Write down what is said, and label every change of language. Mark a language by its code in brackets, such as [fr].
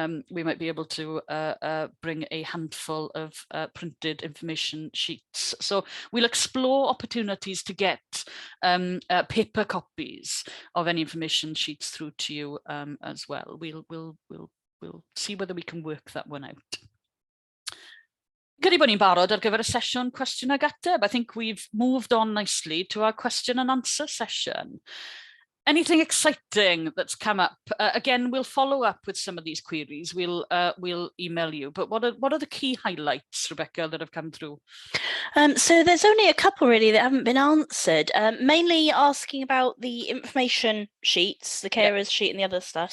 [en] We might be able to bring a handful of printed information sheets. So we'll explore opportunities to get paper copies of any information sheets through to you as well. We'll see whether we can work that one out. [cy] Good bod ni'n barod ar gyfer y sesiwn cwestiwn ag ateb. [en] I think we've moved on nicely to our question and answer session. Anything exciting that's come up? Again, we'll follow up with some of these queries. We'll email you. But what are the key highlights, Rebecca, that have come through? So there's only a couple really that haven't been answered. Mainly asking about the information sheets, the carers sheet, and the other stuff.